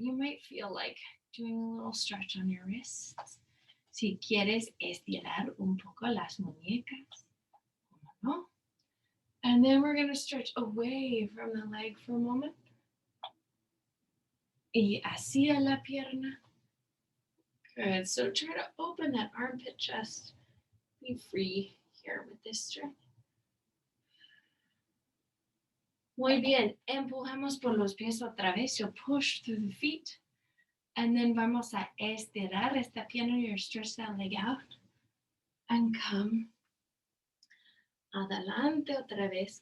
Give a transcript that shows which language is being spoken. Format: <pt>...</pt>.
<en>You might feel like doing a little stretch on your wrists.</en> <es>Si quieres estirar un poco las muñecas, como no.</es> <en>And then we're going to stretch away from the leg for a moment.</en> <es>Y hacia la pierna.</es> <en>Good. So try to open that armpit chest. Be free here with this stretch.</en> <es>Muy bien. Empujamos por los pies otra vez.</es> <en>So push through the feet. And then</en> <es>vamos a estirar esta pierna.</es> <en>You're stretch that leg out. And come</en> <es>adelante otra vez.</es>